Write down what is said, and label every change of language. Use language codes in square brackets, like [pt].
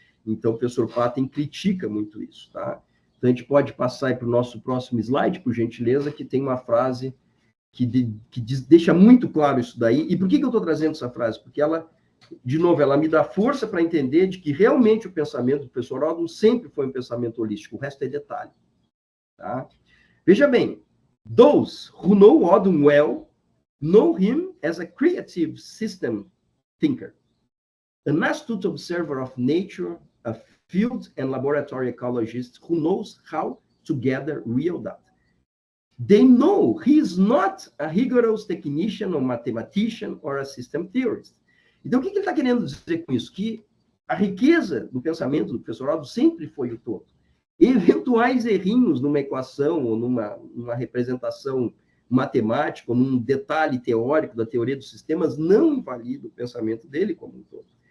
[pt] Então, o professor Patten critica muito isso. Tá? Então, a gente pode passar para o nosso próximo slide, por gentileza, que tem uma frase que deixa muito claro isso daí. E por que eu estou trazendo essa frase? Porque ela, de novo, ela me dá força para entender de que realmente o pensamento do professor Odum sempre foi um pensamento holístico, o resto é detalhe. Tá? Veja bem, [en] those who know Odum well know him as a creative system thinker, an astute observer of nature, a field and laboratory ecologist who knows how to gather real data. They know he is not a rigorous technician or mathematician or a system theorist. [pt] Então, o que ele está querendo dizer com isso? Que a riqueza do pensamento do professor Odum sempre foi o todo. Eventuais errinhos numa equação ou numa representação matemática, ou num detalhe teórico da teoria dos sistemas, não invalida o pensamento dele como um todo.